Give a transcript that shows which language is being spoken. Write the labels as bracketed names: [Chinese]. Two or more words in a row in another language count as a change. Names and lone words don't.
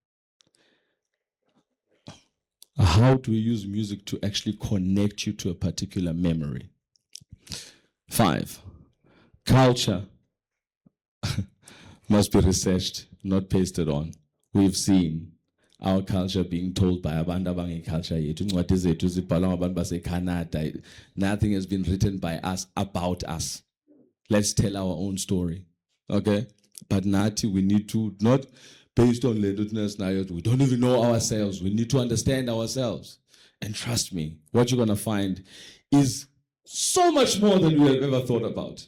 [English] How do we use music to actually connect you to a particular memory? 5, culture must be researched, not pasted on. We've seen our culture being told by [Zulu] abantu abangeculture yethu. Incwadi zethu zibhalwa ngabantu baseCanada. [English] Nothing has been written by us about us. Let's tell our own story. Okay? But Nati, we need to, not based on ledutness, we don't even know ourselves. We need to understand ourselves. And trust me, what you're going to find is so much more than we have ever thought about.